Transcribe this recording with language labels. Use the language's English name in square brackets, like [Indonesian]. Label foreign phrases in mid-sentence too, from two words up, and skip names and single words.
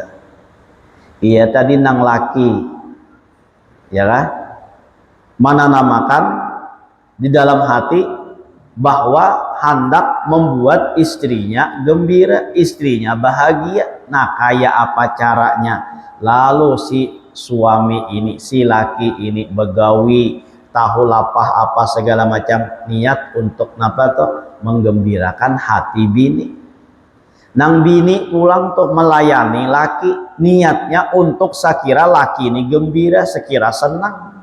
[Banjar] Iya tadi nang laki, ya kan? [Indonesian] Menanamkan di dalam hati bahwa hendak membuat istrinya gembira, istrinya bahagia. Nah, kayak apa caranya? Lalu si suami ini, [Banjar] si laki ini begawi, tahu lapah apa segala macam niat untuk napa tuh menggembirakan hati bini. Nang bini pulang tuh melayani laki, niatnya untuk sekira laki ini gembira, sekira senang.